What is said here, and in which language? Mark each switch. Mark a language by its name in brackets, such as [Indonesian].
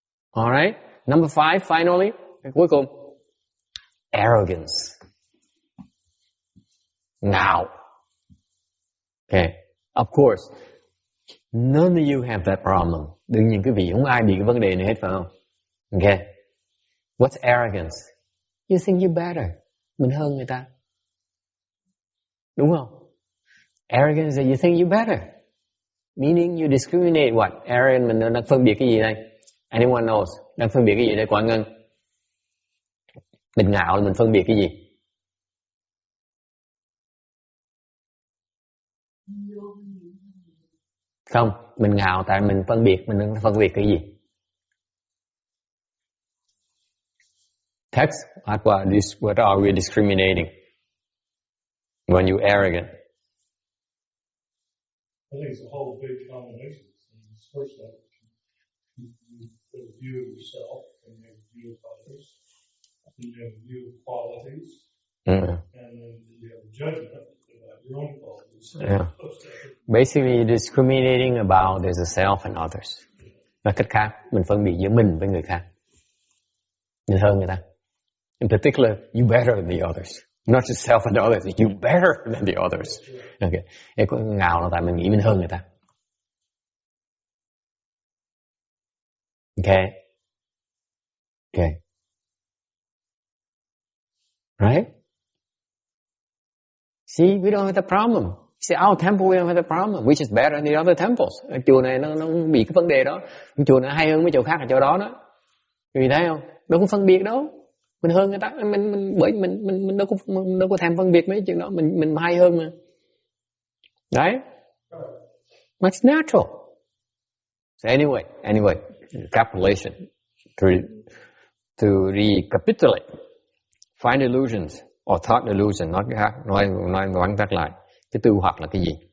[English] All right. Number 5, finally, [Vietnamese] cuối cùng. [English] Arrogance. [Vietnamese] Ngạo. Okay. [English] Of course, none of you have that problem. [Vietnamese] Đương nhiên quý vị không ai bị cái vấn đề này hết, phải không? [English] Okay. What's arrogance? You think you're better. [Vietnamese] Mình hơn người ta. Đúng không? [English] Arrogance is you think you're better. Meaning you discriminate what? [Vietnamese] Arrogance mình đang phân biệt cái gì đây? [English] Anyone knows? [Vietnamese] Đang phân biệt cái gì đây? Quảng Ngân. Mình ngạo là mình phân biệt cái gì? Không, mình ngạo tại mình phân biệt, mình đang phân biệt cái gì? [English] Text, what are we discriminating? When you're arrogant. I think it's a whole big combination of things. First of all, you have a view of yourself, and you have a view of others, and you have a view of qualities, and then you have a judgment about your own qualities. Yeah. Basically, discriminating about there's a self and others. [Vietnamese] Nói cách khác, mình phân biệt giữa mình với người khác. Mình hơn người ta. [English] In particular, you better than the others. Not just self and others, you better than the others. Okay. [Vietnamese] Cái ngạo là tại mình nghĩ mình hơn người ta. [English] Okay. Okay. Right? See, we don't have the problem. See, our temple, we don't have the problem. Which is better than the other temples. [Vietnamese] Chùa này nó không bị cái vấn đề đó. Chùa này hay hơn mấy chỗ khác ở chỗ đó đó. Vì thấy không? Đâu có phân biệt đâu. Mình hơn người ta, mình đâu có thèm phân biệt mấy chuyện đó, mình hay hơn mà. [English] Right? That's natural. So anyway, capitulation. To recapitulate. Find illusions or thought illusion, [Vietnamese] nói cái khác, nói vắn tắt lại. Cái tư hoặc là cái gì?